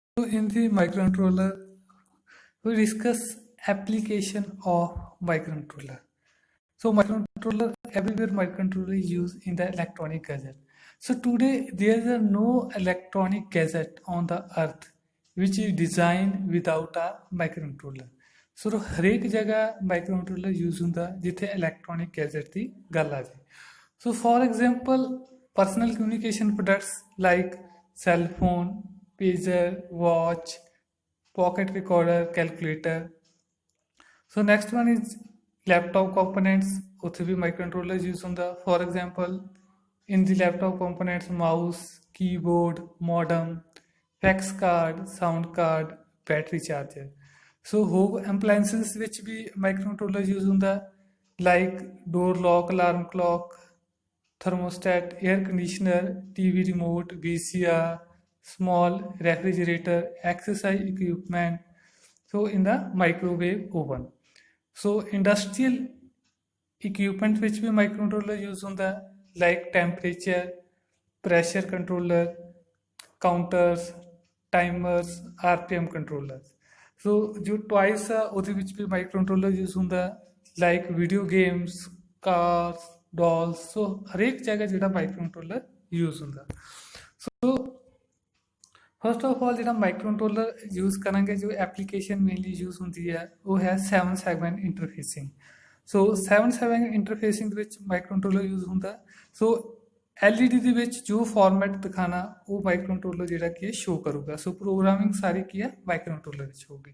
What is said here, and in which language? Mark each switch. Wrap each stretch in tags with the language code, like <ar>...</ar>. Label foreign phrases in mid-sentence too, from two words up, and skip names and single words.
<en>So in the microcontroller, we discuss application of microcontroller. So microcontroller, everywhere microcontroller is used in the electronic gadget. So today there is no electronic gadget on the earth which is designed without a microcontroller. So</en> <pa>ਹਰੇਕ ਜਗ੍ਹਾ</pa> <en>microcontroller use</en> <pa>ਹੁੰਦਾ जिथे</pa> <en>electronic gadget</en> <pa>ਦੀ ਗੱਲ ਆ ਜਾਏ.</pa> <en>So for example, personal communication products like cell phone, pager, watch, pocket recorder, calculator. So next one is laptop components.</en> <pa>ਉੱਥੇ ਵੀ</pa> <en>microcontroller use</en> <pa>ਹੁੰਦਾ.</pa> <en>For example, in the laptop components, mouse, keyboard, modem, fax card, sound card, battery charger. So home appliances</en> <pa>ਵਿੱਚ ਵੀ</pa> <en>microcontroller use ਹੁੰਦਾ like door lock, alarm clock, thermostat, air conditioner, TV remote, VCR, small refrigerator, exercise equipment. So in the microwave oven. So industrial equipment which भी microcontroller use ਹੁੰਦਾ like temperature, pressure controller, counters, timers, RPM controllers. So जो toys</en> <pa>ਆ ਉਹਦੇ ਵਿੱਚ ਵੀ</pa> <en>microcontroller use ਹੁੰਦਾ like video games, cars, dolls.</en> <pa>So ਹਰੇਕ ਜਗ੍ਹਾ ਜਿਹੜਾ</pa> <en>microcontroller use</en> <pa>ਹੁੰਦਾ. So</pa> <en>first of all</en> <pa>ਜਿਹੜਾ</pa> <en>microcontroller use</en> <pa>ਕਰਾਂਗੇ ਜੋ ਐਪਲੀਕੇਸ਼ਨ</pa> <en>mainly use</en> <pa>ਹੁੰਦੀ ਹੈ ਉਹ ਹੈ 7</pa> <en>segment interfacing so 7 segment interfacing</en> <pa>ਦੇ ਵਿੱਚ</pa> <en>microcontroller use</en> <pa>ਹੁੰਦਾ</pa> <en>so LED</en> <pa>ਦੇ ਵਿੱਚ ਜੋ ਫਾਰਮੈਟ ਦਿਖਾਣਾ ਉਹ ਮਾਈਕਰੋਕੰਟਰੋਲਰ ਜਿਹੜਾ ਕੀ ਹੈ ਸ਼ੋ ਕਰੂਗਾ</pa> <en>so programming</en> <pa>ਸਾਰੀ ਕੀ ਹੈ ਮਾਈਕਰੋਕੰਟਰੋਲਰ ਵਿੱਚ ਹੋਊਗੀ</pa>